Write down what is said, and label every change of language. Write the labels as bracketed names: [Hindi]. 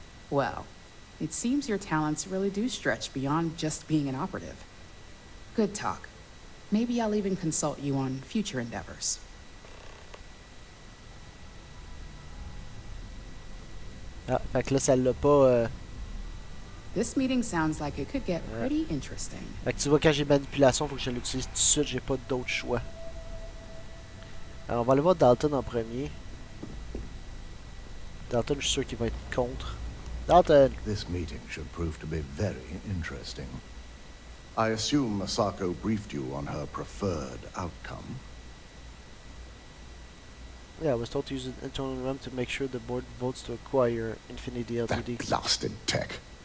[English] Well, it seems your talents really do stretch beyond just being an operative. Good talk. Maybe I'll even consult you on future endeavors. [French] Ah, fait que là, ça l'a pas... [English] This meeting sounds like it could get pretty interesting. [French] Fait que tu vois, quand j'ai manipulation, faut que je l'utilise tout de suite, j'ai pas d'autre choix. Alors, on va aller voir Dalton en premier. Dalton, je suis sûr qu'il va être contre. Dalton! [English] This meeting should prove to be very interesting. I assume Masako briefed you on her preferred outcome. Yeah, I was told to use an internal RAM to make sure the board votes to acquire Infinity Ltd. That blasted tech.